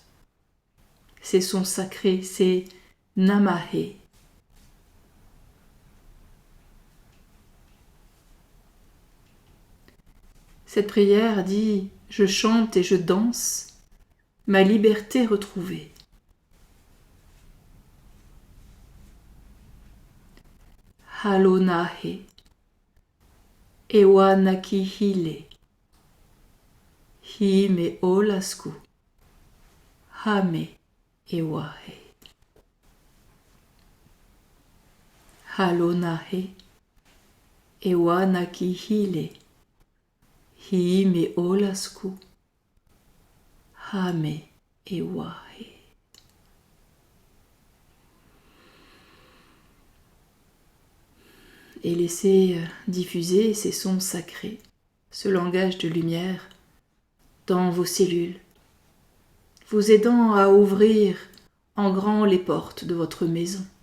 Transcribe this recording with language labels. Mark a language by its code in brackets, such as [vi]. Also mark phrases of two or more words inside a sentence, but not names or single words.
[fr] C'est son sacré, c'est Namahe. Cette prière dit « Je chante et je danse, ma liberté retrouvée. » Halonahe, Ewa nakihile, Hi me olasku, Hame ewahe. Halonahe, Ewa nakihile, Hi me olasku, Hame ewahe. Et laissez diffuser ces sons sacrés, ce langage de lumière dans vos cellules, vous aidant à ouvrir en grand les portes de votre maison,